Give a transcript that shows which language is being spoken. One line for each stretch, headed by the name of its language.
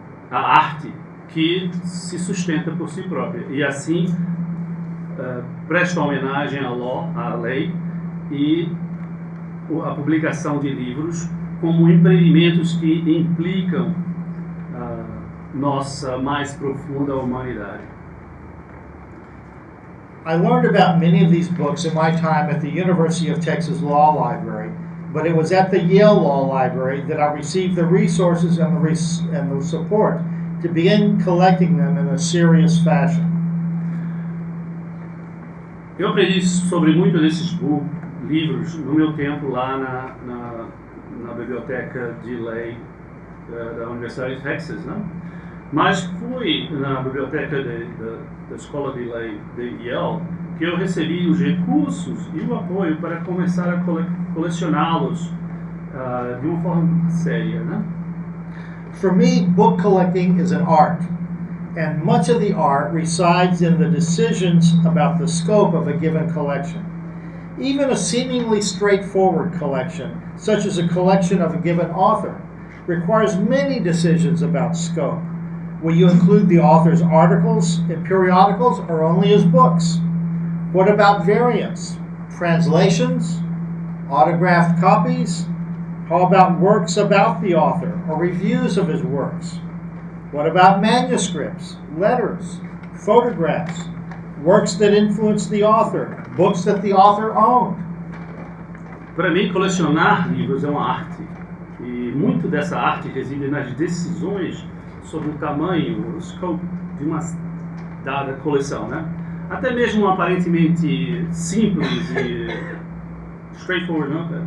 Portuguese: a arte que se sustenta por si própria, e assim presta homenagem à lei e a publicação de livros como empreendimentos que implicam nossa mais profunda humanidade.
English: I learned about many of these books in my time at the University of Texas Law Library, but it was at the Yale Law Library that I received the resources and the support to begin collecting them in a serious fashion.
Portuguese: Eu aprendi sobre muitos desses livros no meu tempo lá na Biblioteca de Lei da Universidade de Texas, né? Mas fui na biblioteca da Escola de Lei de Yale que eu recebi os recursos e o apoio para começar a colecioná-los de uma forma séria, né?
English: For me, book collecting is an art, and much of the art resides in the decisions about the scope of a given collection. Even a seemingly straightforward collection, such as a collection of a given author, requires many decisions about scope. Will you include the author's articles in periodicals or only his books? What about variants, translations, autographed copies? How about works about the author or reviews of his works? What about manuscripts, letters, photographs, works that influence the author, books that the author owned?
Portuguese: Para mim, colecionar livros é uma arte. E muito dessa arte reside nas decisões sobre o tamanho, o scope de uma dada coleção, né? Até mesmo aparentemente simples e straightforward, né?